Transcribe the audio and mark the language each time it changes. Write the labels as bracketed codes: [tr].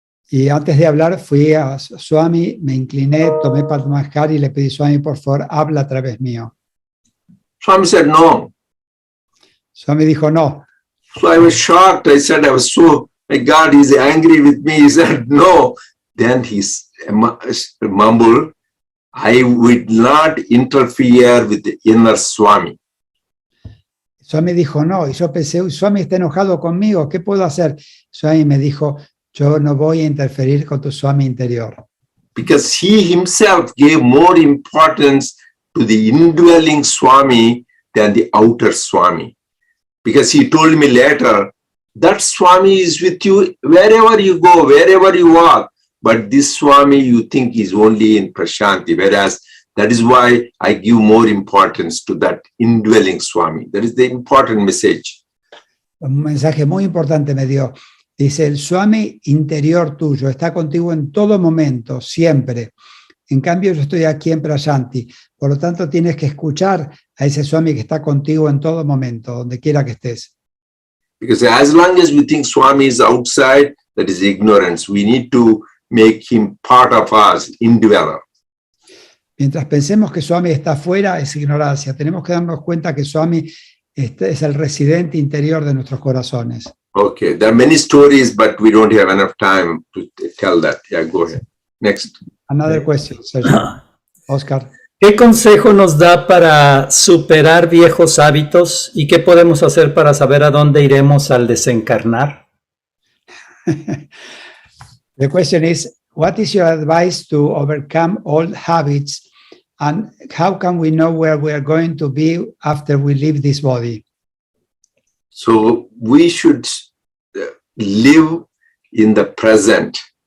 [es] Y antes de hablar fui a Swami, me incliné, tomé Pada Namaskar y le pedí, Swami, por favor, habla a través mío. [en] Swami said no. [es] Swami dijo no. [en] So I was shocked. I said, my God, he's angry with me. He said no. Then he mumbled, I would not interfere with the inner Swami. [es] Swami dijo no, y yo pensé, Swami está enojado conmigo, ¿qué puedo hacer? Swami me dijo, yo no voy a interferir con tu Swami interior. [en] Because he himself gave more importance to the indwelling Swami than the outer Swami. Because he told me later, that Swami is with you wherever you go, wherever you walk. But this Swami you think is only in Prasanthi, whereas that is why I give more importance to that indwelling Swami. That is the important message. [es] Un mensaje muy importante me dio. Dice, el Swami interior tuyo está contigo en todo momento, siempre. En cambio, yo estoy aquí en Prayanti. Por lo tanto, tienes que escuchar a ese Swami que está contigo en todo momento, donde quiera que estés. [en] Because as long as we think Swami is outside, that is ignorance. We need to make him part of us, indweller. [es] Mientras pensemos que Swami está afuera, es ignorancia. Tenemos que darnos cuenta que Swami es el residente interior de nuestros corazones. [en] Okay, there are many stories, but we don't have enough time to tell that. Yeah, go ahead. Next. Another question, Sergio. Oscar. [es] ¿Qué consejo nos da para superar viejos hábitos y qué podemos hacer para saber a dónde iremos al desencarnar? [en] The question is, what is your advice to overcome old habits and how can we know where we are going to be after we leave this body? So we should live in the present.